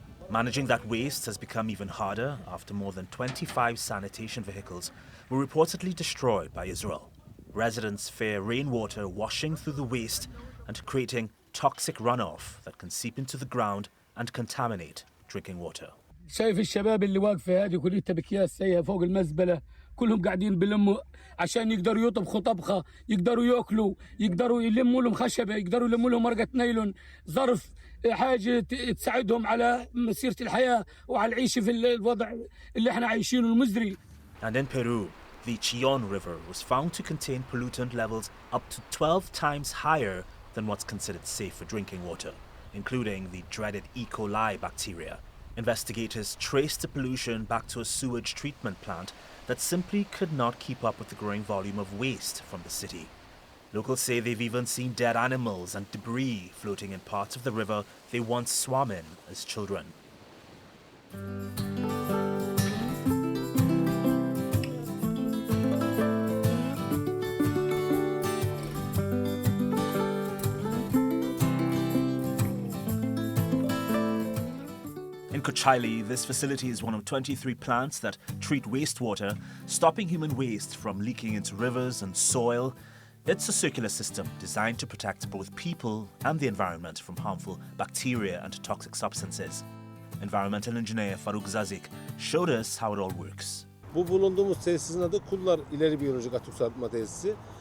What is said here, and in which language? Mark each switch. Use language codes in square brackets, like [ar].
[en] Managing that waste has become even harder after more than 25 sanitation vehicles were reportedly destroyed by Israel. Residents fear rainwater washing through the waste and creating toxic runoff that can seep into the ground and contaminate drinking water. [ar] شايف الشباب اللي واقفه هذه كلها بكياس سايها فوق المزبله كلهم قاعدين بلموا عشان يقدروا يطبخوا طبخه يقدروا ياكلوا يقدروا يلموا لهم خشبه يقدروا يلموا لهم ورقه نايلون ظرف حاجه تساعدهم على مسيره الحياه وعلى العيشه في الوضع اللي احنا عايشينه المزري. [en] And in Peru, the Chillon River was found to contain pollutant levels up to 12 times higher than what's considered safe for drinking water, including the dreaded E. coli bacteria. Investigators traced the pollution back to a sewage treatment plant that simply could not keep up with the growing volume of waste from the city. Locals say they've even seen dead animals and debris floating in parts of the river they once swam in as children. In Kocaeli, this facility is one of 23 plants that treat wastewater, stopping human waste from leaking into rivers and soil. It's a circular system designed to protect both people and the environment from harmful bacteria and toxic substances. Environmental engineer Faruk Nazik showed us how it all works. [tr] Bu bulunduğumuz tesisin adı Kullar İleri Biyolojik Atık Arıtma Tesisi.